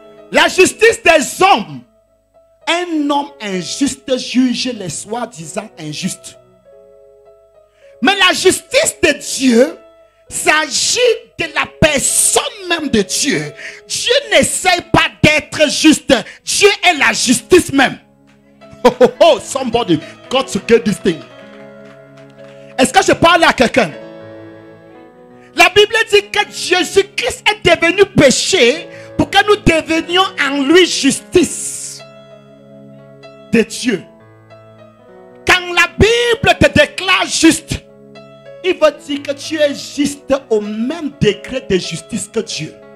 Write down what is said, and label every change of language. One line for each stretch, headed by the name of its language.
French: La justice des hommes. Un homme injuste juge les soi-disant injustes. Mais la justice de Dieu s'agit de la personne même de Dieu. Dieu n'essaye pas d'être juste. Dieu est la justice même.
English: Oh, somebody got to get this thing.
French: Est-ce que je parle à quelqu'un? La Bible dit que Jésus-Christ est devenu péché pour que nous devenions en lui justice de Dieu. Quand la Bible te déclare juste, il va dire que tu es juste au même degré de justice que Dieu.